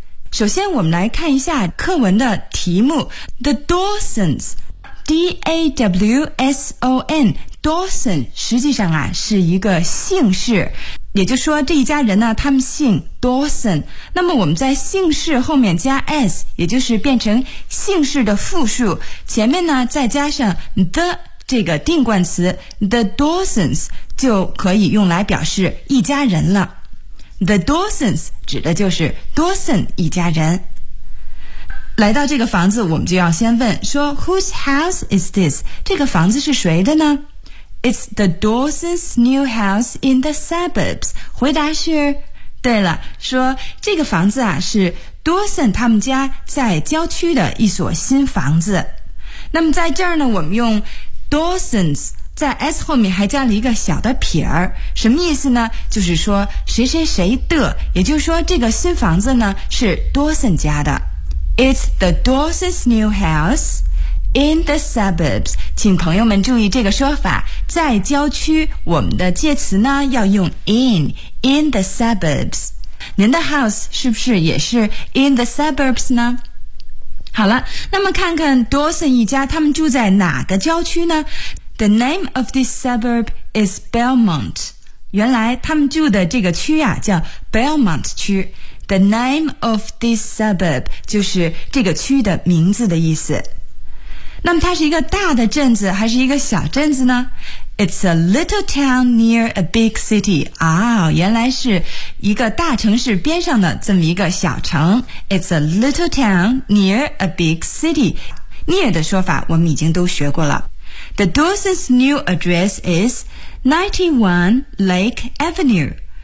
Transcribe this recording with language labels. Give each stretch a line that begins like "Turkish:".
Chinese: 首先我们来看一下课文的题目 The Dawsons， D-A-W-S-O-N， Dawson 实际上啊是一个姓氏，也就是说这一家人呢他们姓 Dawson， 那么我们在姓氏后面加 S， 也就是变成姓氏的复数，前面呢再加上 the 这个定冠词 The Dawsons 就可以用来表示一家人了。 The Dawsons 指的就是 Dawson 一家人。来到这个房子，我们就要先问说
English: Whose house is this?
Chinese: 这个房子是谁的呢？
English: It's the Dawsons' new house in the suburbs.
Chinese: 回答是，对了，说这个房子啊是 Dawson 他们家在郊区的一所新房子。那么在这儿呢，我们用 Dawson's在 S 后面还加了一个小的撇儿，什么意思呢？就是说谁谁谁的，也就是说这个新房子呢是 Dawson 家的。
English: It's the Dawson's new house in the suburbs，
Chinese: 请朋友们注意这个说法，在郊区我们的介词呢要用
English: in the suburbs，
Chinese: 您的 house 是不是也是 in the suburbs 呢？好了，那么看看 Dawson 一家他们住在哪个郊区呢？
English: The name of this suburb is Belmont.
Chinese: 原来他们住的这个区啊叫 Belmont 区。
English: The name of this suburb
Chinese: 就是这个区的名字的意思。那么它是一个大的镇子还是一个小镇子呢？
English: It's a little town near a big city.
Chinese: 啊，原来是一个大城市边上的这么一个小城。
English: It's a little town near a big city. Near
Chinese: 的说法我们已经都学过了。
English: The Dawson's new address is 91 Lake Avenue.